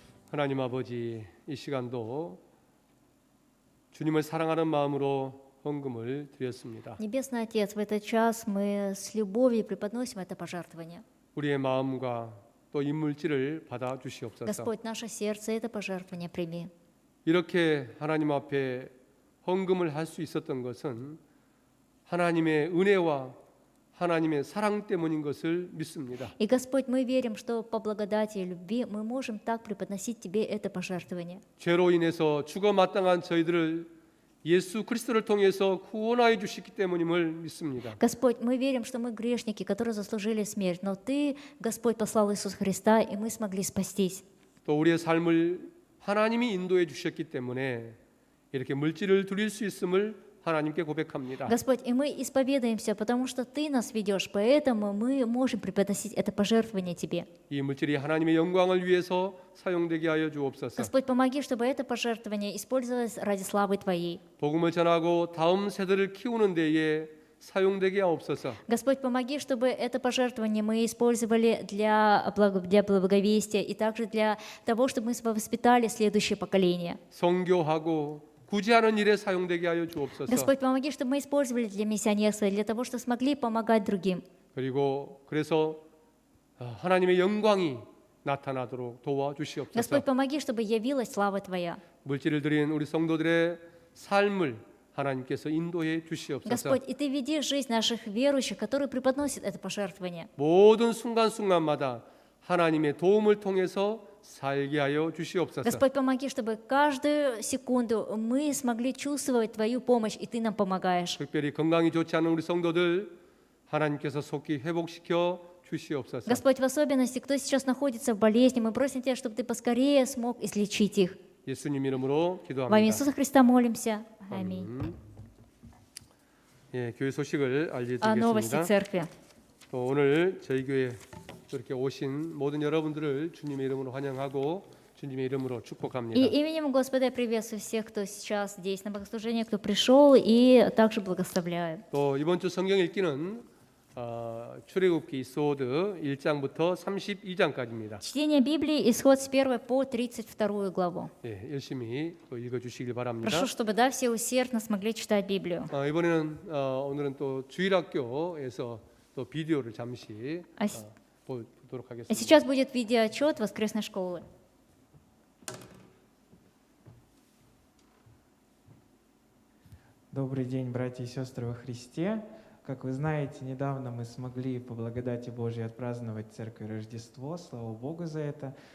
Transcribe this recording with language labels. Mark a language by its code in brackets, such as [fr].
[ko] 하나님 아버지, 이 시간도 주님을 사랑하는 마음으로 헌금을 드렸습니다. [ru] Небесный Отец, в этот час мы с любовью преподносим это пожертвование. [ko] 우리의 마음과 또 이 물질을 받아 주시옵소서. [ru] Господь, наше сердце это пожертвование прими. [ko] 이렇게 하나님 앞에 헌금을 할 수 있었던 것은 하나님의 은혜와 하나님의 사랑 때문인 것을 믿습니다. [ru] И, Господь, мы верим, что по благодати и любви мы можем так преподносить Тебе это пожертвование. [ko] 죄로 인해서 죽어 마땅한 저희들을 예수 그리스도를 통해서 구원하여 주시기 때문임을 믿습니다. [ru] Господь, мы верим, что мы грешники, которые заслужили смерть, но Ты, Господь, послал Иисуса Христа, и мы смогли спастись. [ko] 또 우리의 삶을 하나님이 인도해 주셨기 때문에 이렇게 물질을 드릴 수 있음을 하나님께 고백합니다. [ru] Господь, и мы исповедуемся, потому что Ты нас ведешь, поэтому мы можем преподносить это пожертвование Тебе. [ko] 이 물질이 하나님의 영광을 위해서 사용되게 하여 주옵소서. [ru] Господь, помоги, чтобы это пожертвование использовалось ради славы Твоей. [ko] 복음을 전하고 다음 세대를 키우는 데에 사용되게 하옵소서. [ru] Господь, помоги, чтобы это пожертвование мы использовали для благовестия и также для того, чтобы мы воспитали следующее поколение. [ko] 선교하고 구제하는 일에 사용되게 하여 주옵소서. [ru] Господь, помоги, чтобы мы использовали для миссионерства, для того, чтобы смогли помогать другим. [ko] 그리고 그래서 하나님의 영광이 나타나도록 도와주시옵소서. [ru] Господь, помоги, чтобы явилась слава Твоя. [ko] 물질을 드린 우리 성도들의 삶을 하나님께서 인도해 주시옵소서. [ru] Господь, и Ты веди жизнь наших верующих, которые преподносят это пожертвование. [ko] 모든 순간순간마다 하나님의 도움을 통해서 살게 하여 주시옵소서. [ru] Господь, помоги, чтобы каждую секунду мы смогли чувствовать Твою помощь, и Ты нам помогаешь. [ko] 특별히 건강이 좋지 않은 우리 성도들 하나님께서 속히 회복시켜 주시옵소서. [ru] Господь, в особенности, кто сейчас находится в болезни, мы просим Тебя, чтобы Ты поскорее смог излечить их. [ko] 예수님 이름으로 [ru] Во имя [ko] 기도합니다. [ru] Иисуса Христа молимся. Аминь. [ko] 예, 교회 소식을 [ru] О новости [ko] 알려드리겠습니다. [ru] церкви. [ko] 또 오늘 저희 교회 이렇게 오신 모든 여러분들을 주님의 이름으로 환영하고 주님의 이름으로 축복합니다. [ru] И именем Господа я приветствую всех, кто сейчас здесь на богослужении, кто пришел, и также благословляю. [ko] 또 이번 주 성경 읽기는 출애굽기 이소드 1장부터 32장까지입니다. [ru] Чтение Библии, исход с 1 по 32 главу. [ko] 예, 열심히 또 읽어주시길 바랍니다. [ru] Прошу, чтобы да, все усердно смогли читать Библию. [ko] 이번에는 오늘은 또 주일학교에서 또 비디오를 잠시 А 보도록 А 하겠습니다. [ru] сейчас будет видеоотчет воскресной школы. Добрый день, братья и сестры во Христе. Как вы знаете, недавно мы смогли по благодати Божьей отпраздновать Церковь Рождество, слава Богу за это.